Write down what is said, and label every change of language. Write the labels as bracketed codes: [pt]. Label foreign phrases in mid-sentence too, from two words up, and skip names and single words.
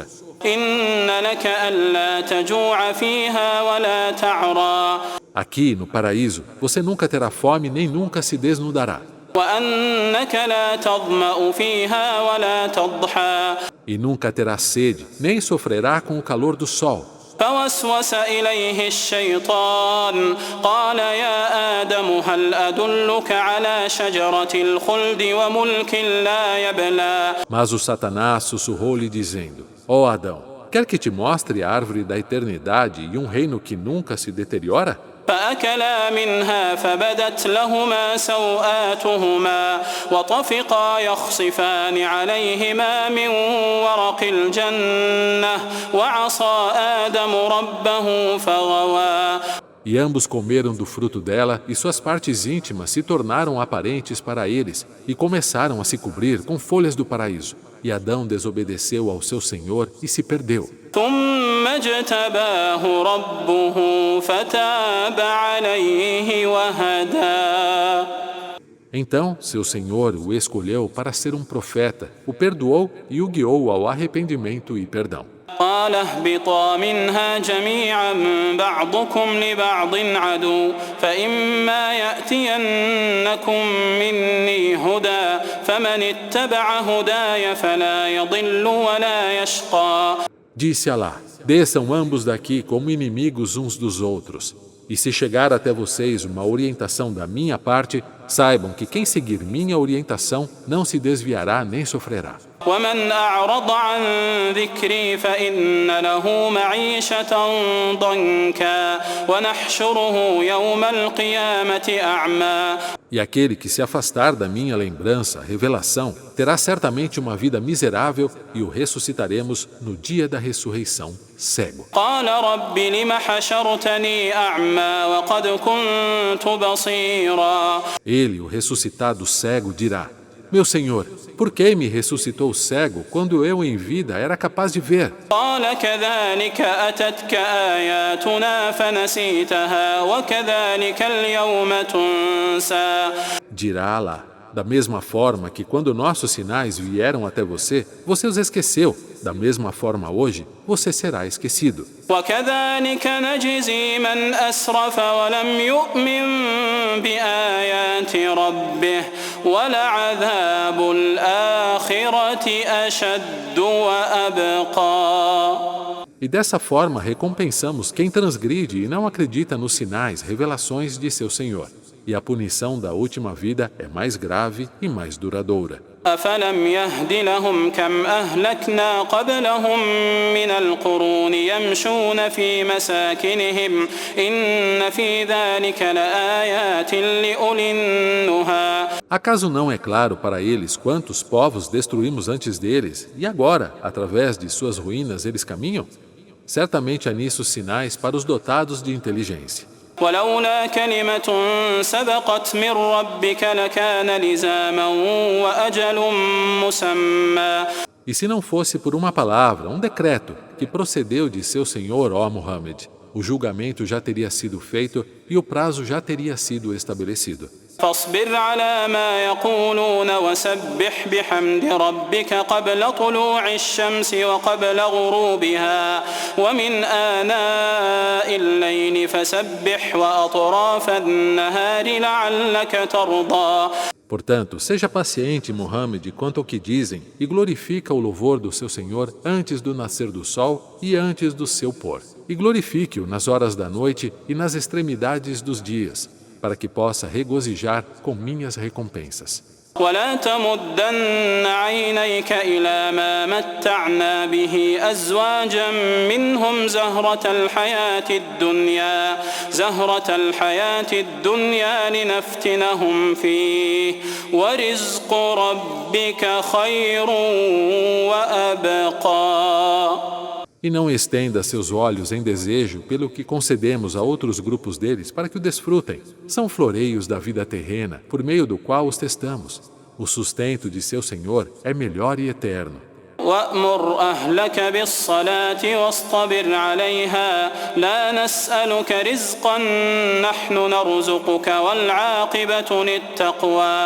[ar] إن لك ألا تجوع فيها ولا تعرى. [pt] Aqui, no paraíso, você nunca terá fome nem nunca se desnudará. [ar] وأنك لا تظمأ فيها ولا تضحى. [pt] E nunca terá sede, nem sofrerá com o calor do sol. [ar] فوسوس إليه الشيطان قال يا آدم هل أدلك على شجرة الخلد وملك لا يبلى. [pt] Mas o Satanás sussurrou-lhe dizendo: ó Adão, quer que te mostre a árvore da eternidade e um reino que nunca se deteriora? [ar] فأكلا منها فبدت لهما سوآتهما وطفقا يخصفان عليهما من ورق الجنة وعصى آدم ربه فغوى. [pt] E ambos comeram do fruto dela, e suas partes íntimas se tornaram aparentes para eles, e começaram a se cobrir com folhas do paraíso. E Adão desobedeceu ao seu Senhor e se perdeu. [ar] ثم اجتباه ربه فتاب عليه وهدى. [pt] Então, seu Senhor o escolheu para ser um profeta, o perdoou e o guiou ao arrependimento e perdão. [ar] قال اهبطا منها جميعا بعضكم لبعض عدو فإما يأتينكم مني هدى فمن اتبع هداي فلا يضل ولا يشقى. [pt] Disse Alá: desçam ambos daqui como inimigos uns dos outros. E se chegar até vocês uma orientação da minha parte, saibam que quem seguir minha orientação não se desviará nem sofrerá. [ar] ومن أعرض عن ذكري فإن له معيشة ضنكا ونحشره يوم القيامة أعمى. [pt] E aquele que se afastar da minha lembrança, revelação, terá certamente uma vida miserável e o ressuscitaremos no dia da ressurreição, cego. [ar] قال رب لم حشرتني أعمى وقد كنت بصيرا. [pt] Ele, o ressuscitado cego, dirá: meu Senhor, por que me ressuscitou cego quando eu em vida era capaz de ver? [ar] قال كذلك أتتك آياتنا فنسيتها وكذلك اليوم تنسى. [pt] Dirá Alá: da mesma forma que quando nossos sinais vieram até você, você os esqueceu, da mesma forma hoje, você será esquecido. [ar] وكذلك نجزي من أسرف ولم يؤمن بآيات ربه ولعذاب الآخرة أشد وأبقى. [pt] E dessa forma recompensamos quem transgride e não acredita nos sinais, revelações de seu Senhor. E a punição da última vida é mais grave e mais duradoura. [ar] أفلم يهد لهم كم أهلكنا قبلهم من القرون يمشون في مساكنهم إن في ذلك لآيات لأولي النهى. [pt] Acaso não é claro para eles quantos povos destruímos antes deles e agora, através de suas ruínas, eles caminham? Certamente há nisso sinais para os dotados de inteligência. [ar] ولولا كلمة سبقت من ربك لكان لزاما وأجل مسمى. [pt] E se não fosse por uma palavra, um decreto, que procedeu de seu Senhor, ó Muhammad, o julgamento já teria sido feito e o prazo já teria sido estabelecido. [ar] فاصبر على ما يقولون وسبح بحمد ربك قبل طلوع الشمس وقبل غروبها ومن آناء الليل فسبح وأطراف النهار لعلك ترضى. [pt] Portanto, seja paciente, Muhammad, quanto ao que dizem, e glorifica o louvor do seu Senhor antes do nascer do sol e antes do seu pôr. E glorifique-o nas horas da noite e nas extremidades dos dias, para que possa regozijar com minhas recompensas. [ar] ولا تمدن عينيك إلى ما متعنا به أزواجا منهم زهرة الحياة الدنيا لنفتنهم فيه ورزق ربك خير وأبقى. [pt] E não estenda seus olhos em desejo pelo que concedemos a outros grupos deles para que o desfrutem. São floreios da vida terrena, por meio do qual os testamos. O sustento de seu Senhor é melhor e eterno. [ar] وأمر أهلك بالصلاة واصطبر عليها لا نسألك رزقا نحن نرزقك والعاقبة للتقوى.